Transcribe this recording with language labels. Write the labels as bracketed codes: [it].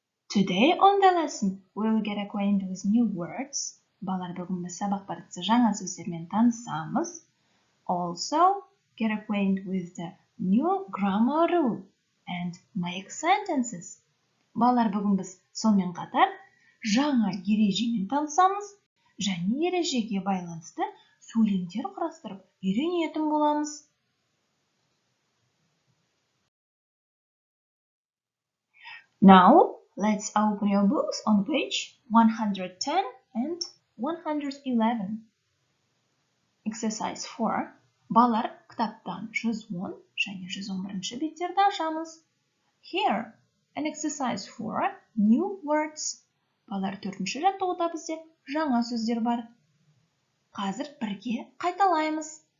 [en] Today on the lesson, we will get acquainted with new words. [kk] Балалар, бүгін біз сабақ барысында жаңа сөздермен танысамыз. [en] Also, get acquainted with the new grammar rule and make sentences. [kk] Балалар, бүгін біз сонымен қатар жаңа ережемен танысамыз және ережеге байланысты сөйлемдер құрастырып үйренетін боламыз. [en] Now, let's open your books on page 110 and 111. Exercise 4. [kk] Балалар, кітаптан 110 және 111 беттерді ашамыз. [en] Here, an exercise 4, new words. [kk] Балалар, 4-ші жаттығуда бізде жаңа сөздер бар. Қазір бірге қайталаймыз.